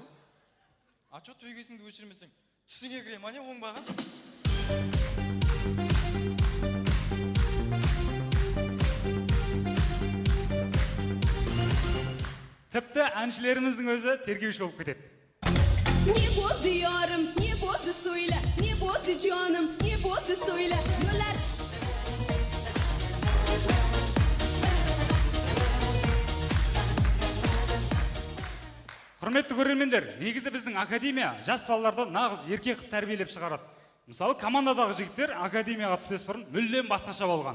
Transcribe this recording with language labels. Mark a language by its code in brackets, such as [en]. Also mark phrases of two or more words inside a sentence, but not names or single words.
[kk] А чо төгесіңді өшірмесең? Түсіңе кіре ма не оңбаған? Тіпті әншілеріміздің өзі тергеуші болып кетеді. [ru] Не буду ярым, не буду söyle, не буду canım, не буду söyle. [kk] Құрметті көрермендер, негізі біздің академия жас балаларды нағыз ерке қып тәрбиелеп шығарады. Мысалы, командадағы жігіттер академияға түспес бұрын мүлдем басқаша болған.